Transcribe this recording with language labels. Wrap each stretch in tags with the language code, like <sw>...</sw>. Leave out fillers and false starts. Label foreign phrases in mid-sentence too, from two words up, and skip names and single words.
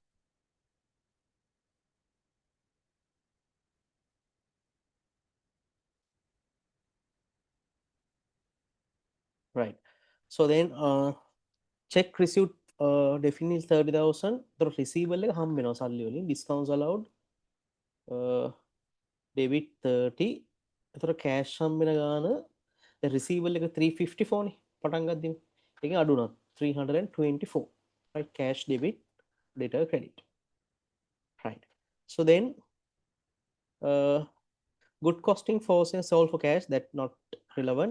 <en>Right. So then check received definitely 30,000. The receivable</en> <si>එක හම්බ වෙනවා සල්ලි වලින්,</si> <en>discounts allowed debit 30.</en> <si>එතකොට cash හම්බ වෙන ගාන</si> <en>the receivable</en> <si>එක 354 නේ පටන් ගද්දිම. ඒකෙන් අඩු වුණා 324.</si> <en>Right, cash debit debtor credit, right? So then good costing for say sold for cash, that not relevant.</en>